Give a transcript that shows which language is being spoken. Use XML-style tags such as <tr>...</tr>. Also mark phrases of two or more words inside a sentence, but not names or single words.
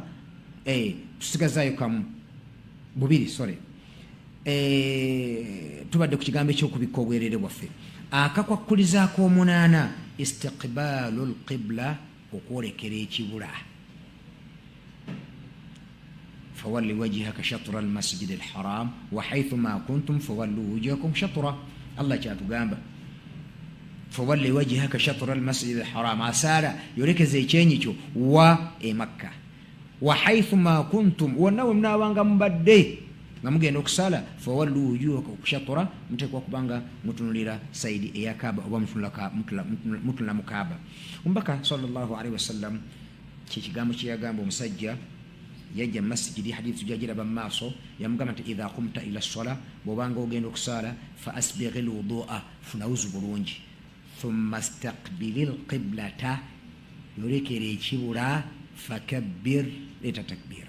<lg>Tusigazaayo kamu bubiri tubadde ku kigambo ekyokubikka obwereere bwaffe. Akakwakkuliza ak'omunaana</lg> <ar>استقبال القبلة,</ar> <lg>okwolekera ekibula.</lg> <ar>فول وجهك شطر المسجد الحرام وحيث ما كنتم فولوا وجوهكم شطر.</ar> <lg>Allah kyatugamba</lg> <ar>فول وجهك شطر المسجد الحرام,</ar> <lg>asaala yolekeza ekyenyi kyo wa Makka.</lg> <ar>وحيث ما كنتم,</ar> <lg>wonna we munaabanga mubadde nga mugenda okusaala,</lg> <ar>فولوا وجوهكم شطر,</ar> <lg>muteekwa kubanga mutunulira saidi eya Kaaba oba mutunula mu Kaaba. Omubaka</lg> <ar>صلى الله عليه وسلم</ar> <lg>kyekigambo kyeyagamba omusajja yajja mu masjidi, hadithu gyagiraba mu maaso, yamugamba nti</lg> <ar>إذا قمت إلى الصلاة,</ar> <lg>bw'obanga ogenda okusaala,</lg> <ar>فأسبغ الوضوء,</ar> <lg>funa wuzu bulungi,</lg> <ar>ثم استقبل القبلة,</ar> <lg>yolekera ekibula, fakabbir, leeta takbira.</lg>